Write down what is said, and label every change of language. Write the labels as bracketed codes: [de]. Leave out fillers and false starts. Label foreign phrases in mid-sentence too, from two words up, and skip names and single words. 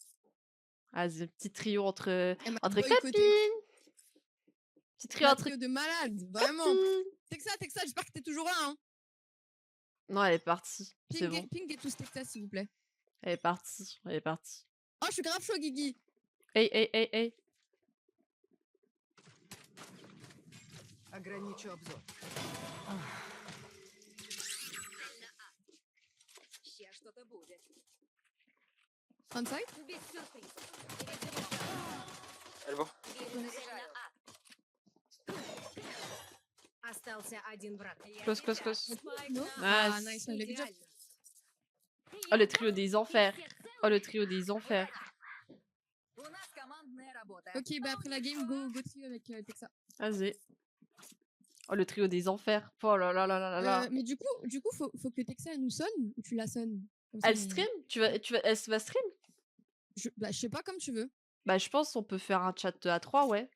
[fr] Vas-y, petit trio entre Elle m'a copines. boycotté. Petit trio Un entre trio de malades, vraiment. copines. Texas, j'espère que t'es toujours là. Hein. Non, elle est partie. C'est bon. Ping et tous Texas, s'il vous plaît. Elle est partie. Elle est partie. Oh, je suis grave chaud, Guigui. Hey, hey, hey, hey. [ru] Ограничу обзор. Ще что-то будет. [en] Onside? [ru] Без сюрпризов. Эльбо. Остался один враг. [en] Close, close, close. No? Nice. Ah, nice, good job. [fr] Oh, le trio des enfers. Oh, le trio des enfers. [ru] У нас командная работа. [fr] Ok, bah après la game, go trio avec Texas. Vas-y. Oh, le trio des enfers. Oh là là là là là. Mais du coup, faut que Texas elle nous sonne ou tu la sonnes. Comme ça, Elle stream? Elle va stream? je sais pas comme tu veux. Bah, je pense on peut faire un chat à 3, ouais.